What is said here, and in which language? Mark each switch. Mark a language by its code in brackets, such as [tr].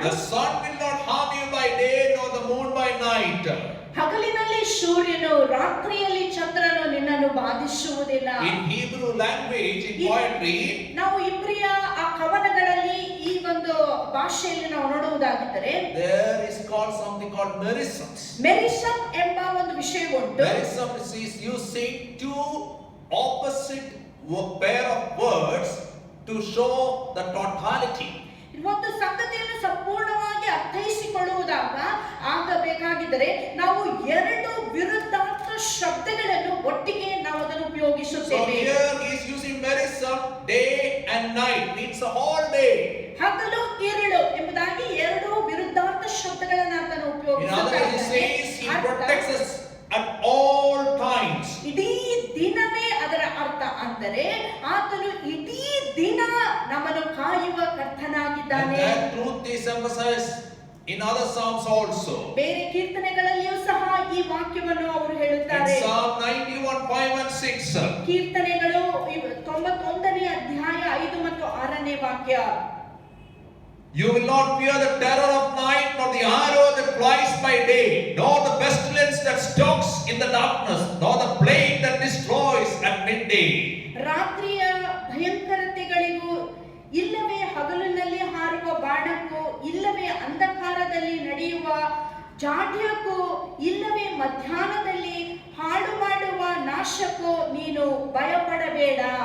[en] The sun will not harm you by day, nor the moon by night. [kn] ಹಗಲಿನಲ್ಲಿ ಸೂರ್ಯನು, ರಾತ್ರಿಯಲ್ಲಿ ಚಂದ್ರನು ನಿನ್ನನ್ನು ಬಾಧಿಸುವುದಿಲ್ಲ. [en] In Hebrew language, in poetry, [kn] ನಾವು ಇಬ್ರಿಯ ಆ ಕವನಗಳಲ್ಲಿ ಈ ಒಂದು ಭಾಷೆಯಲ್ಲಿ ನಾವು ನೋಡುವುದಾಗಿದ್ದರೆ [en] there is called something called merisms. [kn] ಮೆರಿಸಮ್ ಎಂಬ ಒಂದು ವಿಷಯ ಉಂಟು. [en] Merisms is using two opposite pair of words to show the totality. [kn] ಒಂದು ಸಂಗತಿಯನ್ನು ಸಂಪೂರ್ಣವಾಗಿ ಅರ್ಥೈಸಿಕೊಳ್ಳುವುದಾಗ ಆಗಬೇಕಾಗಿದ್ದರೆ ನಾವು ಎರಡು ವಿರುದ್ಧಾರ್ಥ ಶಬ್ದಗಳನ್ನು ಒಟ್ಟಿಗೆ ನಾವು ಅದನ್ನು [en] So [kn] ಉಪಯೋಗಿಸುತ್ತೇವೆ. [en] here he is using merism, day and and night means a whole day. [kn] ಹಗಲು ಇರುಳು ಎಂಬುದಾಗಿ ಎರಡು ವಿರುದ್ಧಾರ್ಥ ಶಬ್ದಗಳನ್ನು ಆತನು [en] In other words, he says he protects us at all times. [kn] ಇಡೀ ದಿನವೇ ಅದರ ಅರ್ಥ. ಅಂದರೆ ಆತನು ಇಡೀ ದಿನ ನಮ್ಮನ್ನು ಕಾಯುವ [en] And [kn] ಕರ್ತನಾಗಿದ್ದಾನೆ. [en] that truth is emphasized in other psalms also. [kn] ಬೇರೆ ಕೀರ್ತನೆಗಳಲ್ಲಿಯೂ ಸಹ ಈ ವಾಕ್ಯವನ್ನು ಅವರು [en] In [kn] ಹೇಳುತ್ತಾರೆ. [en] Psalm 91, 5 and 6. [kn] ಕೀರ್ತನೆಗಳು 91ನೇ ಅಧ್ಯಾಯ 5 ಮತ್ತು 6ನೇ ವಾಕ್ಯ. [en] You will not fear the terror of night, nor the arrow that flies by day, nor the pestilence that stalks in the darkness, nor the plague that destroys at midday. [kn] ರಾತ್ರಿಯ ಭಯಂಕರತೆಗಳಿಗೂ, ಇಲ್ಲವೇ ಹಗಲಿನಲ್ಲಿ ಹಾರುವ ಬಾಣಕ್ಕೂ, ಇಲ್ಲವೇ ಅಂಧಕಾರದಲ್ಲಿ ನಡೆಯುವ ಜಾಡ್ಯಕ್ಕೂ, ಇಲ್ಲವೇ ಮಧ್ಯಾಹ್ನದಲ್ಲಿ ಹಾಳು ಮಾಡುವ ನಾಶಕ್ಕೂ ನೀನು ಭಯಪಡಬೇಡ.